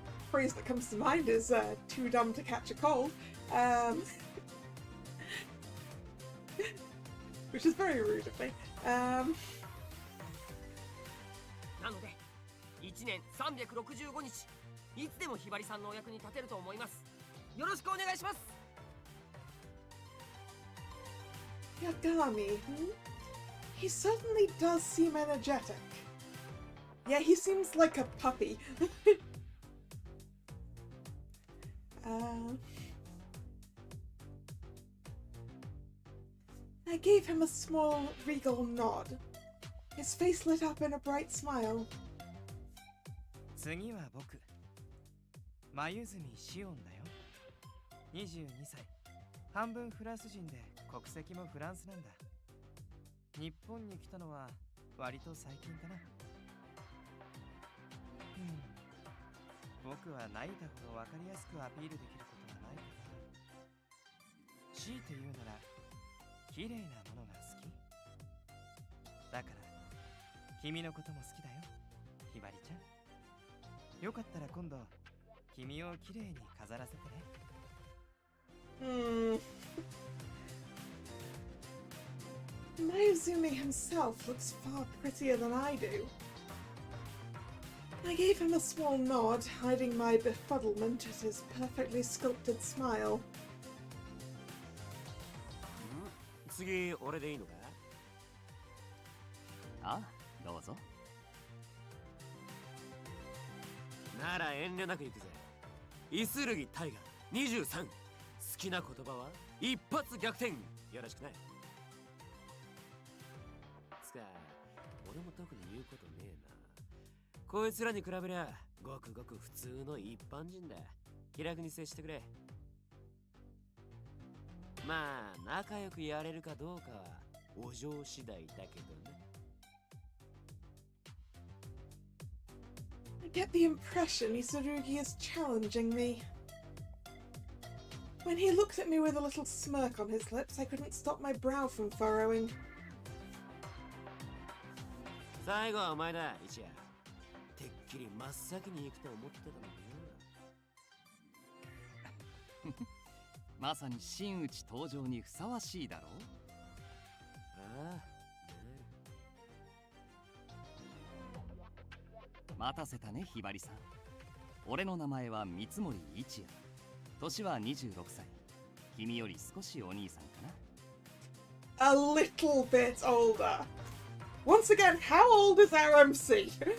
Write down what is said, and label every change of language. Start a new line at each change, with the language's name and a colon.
English: Phrase that comes to mind is too dumb to catch a cold, which is very rude of me.
Japanese: なので1年365日いつでもひばりさんのお役に立てると思います。よろしくお願いします。
English: Yagami, he certainly does seem energetic. Yeah, he seems like a puppy. I gave him a small, regal nod. His face lit up in a bright smile.
Japanese: 次は僕、眉住シオンだよ。22歳。半分フランス人で国籍もフランスなんだ。日本に来たのは割と最近だな。僕は泣いたほど分かりやすくアピールできることはないかな。強いて言うなら綺麗なものが好きだから、君のことも好きだよ、ひばりちゃん。よかったら今度君を綺麗に飾らせてね。
English: Mayuzumi himself looks far prettier than I do. I gave him a small nod, hiding my befuddlement at his perfectly sculpted smile.
Japanese: 次、俺でいいのか？あ、どうぞ。なら遠慮なく行くぜ。イスルギタイガー23。好きな言葉は一発逆転。よろしくな。つか、俺も特に言うことねえな。こいつらに比べりゃごくごく普通の一般人だ。気楽に接してくれ。まあ仲良くやれるかどうかはお嬢次第だけどね。
English: I get the impression Isurugi is challenging me. When he looked at me with a little smirk on his lips, I couldn't stop my brow from furrowing.
Japanese: 最後はお前だ、一夜。てっきり真っ先に行くと思ってたのによ。まさに真打ち登場にふさわしいだろう。ああ、待たせたね、ひばりさん。俺の名前は三森一也。年は26歳。君より少しお兄さんかな。
English: A little bit older. Once again, how old is our MC?